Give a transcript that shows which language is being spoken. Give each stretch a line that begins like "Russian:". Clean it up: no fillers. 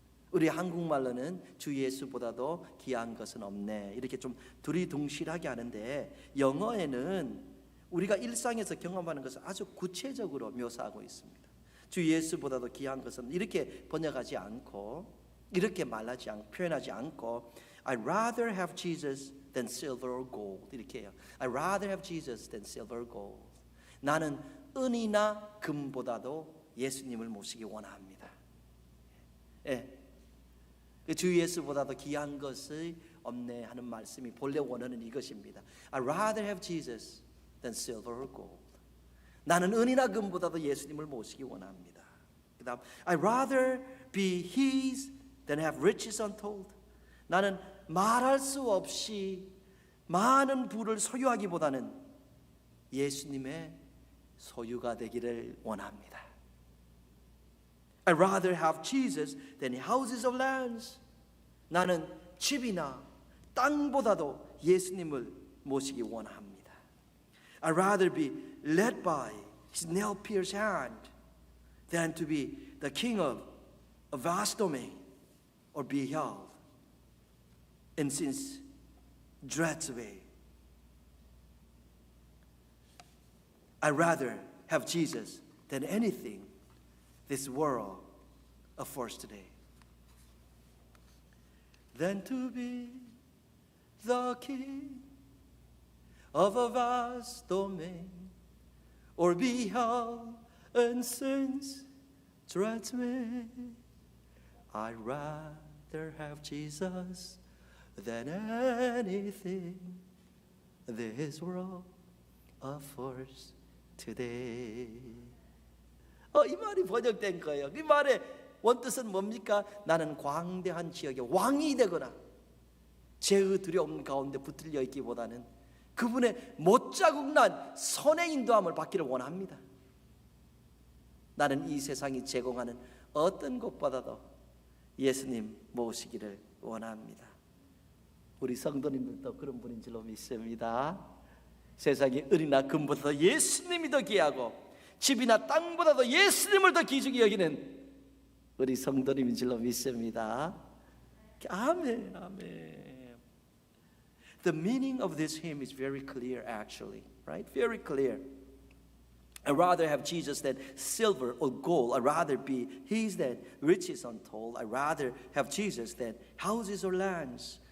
Korean: 우리 한국말로는 주 예수보다도 귀한 것은 없네, 이렇게 좀 두리둥실하게 하는데 영어에는 우리가 일상에서 경험하는 것을 아주 구체적으로 묘사하고 있습니다. 주 예수보다도 귀한 것은 이렇게 번역하지 않고, 이렇게 표현하지 않고
English: I'd rather have Jesus than silver or gold,
Korean: 이렇게 해요.
English: I'd rather have Jesus than silver or gold.
Korean: 나는 은이나 금보다도 예수님을 모시기 원합니다. 예. 주 예수보다도 귀한 것이 없네 하는 말씀이 본래 원어는 이것입니다.
English: I'd rather have Jesus than silver or gold.
Korean: 나는 은이나 금보다도 예수님을 모시기 원합니다. 그다음
English: I'd rather be His than have riches untold.
Korean: 나는 말할 수 없이 많은 부를 소유하기보다는 예수님의 소유가 되기를 원합니다.
English: I'd rather have Jesus than houses of lands.
Korean: 나는 집이나 땅보다도 예수님을 모시기 원합니다.
English: I'd rather be led by His nail-pierced hand than to be the king of a vast domain or be held in sin's dread's way. I'd rather have Jesus than anything this world affords today. Than to be the king of a vast domain or be held in sin's dread's way. I'd rather have Jesus than anything this world affords today.
Korean: 이 말이 번역된 거예요. 이 말의 원뜻은 뭡니까? 나는 광대한 지역의 왕이 되거나 죄의 두려움 가운데 붙들려 있기보다는 그분의 못자국 난 선의 인도함을 받기를 원합니다. 나는 이 세상이 제공하는 어떤 것보다도 예수님 모시기를 원합니다. 우리 성도님들도 그런 분인 줄로 믿습니다. 세상에 은이나 금보다 예수님이 더 귀하고 집이나 땅보다도 예수님을 더 귀중히 여기는 우리 성도님인 줄로 믿습니다. 아멘, 아멘.
English: The meaning of this hymn is very clear, actually, right? Very clear. I'd rather have Jesus than silver or gold. I'd rather be His than riches untold. I'd rather have Jesus than houses or lands.